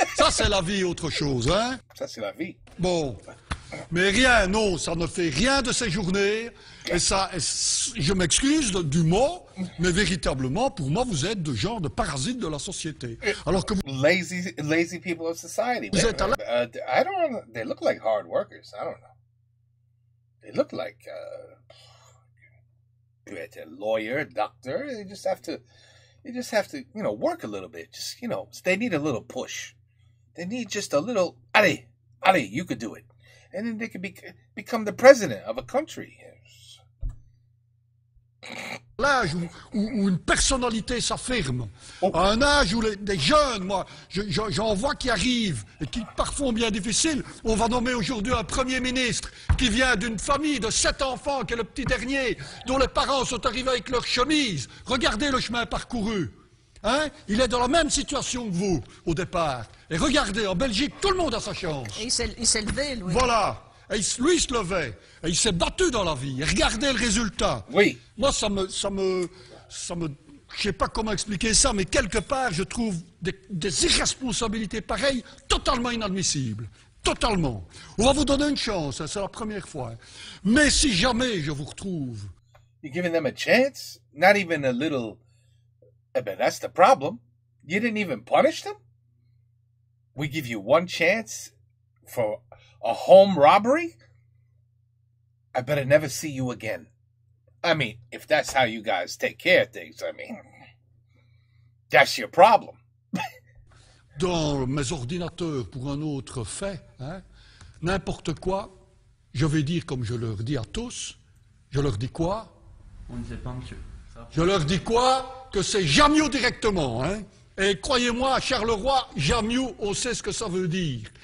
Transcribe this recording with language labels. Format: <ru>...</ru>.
<fr>Ça, c'est la vie, autre chose. Hein. Ça, c'est la vie. Bon. Mais rien, non, ça ne fait rien de ces journées. Et ça, je m'excuse du mot, mais véritablement, pour moi, vous êtes de genre de parasites de la société. Alors que vous...</fr> <en>Lazy people of society.</en> <fr>Vous êtes</fr> <en>I don't know. They look like hard workers. I don't know. They look like a lawyer, doctor. They just have to, work a little bit. Just, they need a little push. They need just a little, allez, you could do it. And then they could become the president of a country.</en> <fr>L'âge où une personnalité s'affirme, à un âge où des jeunes, moi, j'en vois qui arrivent et qui parfois sont bien difficiles. On va nommer aujourd'hui un Premier ministre qui vient d'une famille de 7 enfants, qui est le petit dernier, dont les parents sont arrivés avec leur chemise. Regardez le chemin parcouru. Hein? Il est dans la même situation que vous, au départ. Et regardez, en Belgique, tout le monde a sa chance. Et il s'est levé, lui. Voilà. Et lui, il se levait. Et il s'est battu dans la vie. Et regardez le résultat. Oui. Moi, ça me, je sais pas comment expliquer ça, mais quelque part, je trouve des irresponsabilités pareilles totalement inadmissibles. Totalement. On va vous donner une chance, hein, c'est la première fois. Mais si jamais je vous retrouve...</fr> <en>You're giving them a chance? Not even a little... But that's the problem. You didn't even punish them? We give you one chance for a home robbery? I better never see you again. I mean, if that's how you guys take care of things, I mean, that's your problem.</en> <fr>Dans mes ordinateurs pour un autre fait, hein, n'importe quoi, je vais dire comme je leur dis à tous, je leur dis quoi? On ne sait pas, monsieur. Je leur dis quoi? Que c'est Jamio directement, hein. Et croyez-moi, à Charleroi, Jamio, on sait ce que ça veut dire.</fr>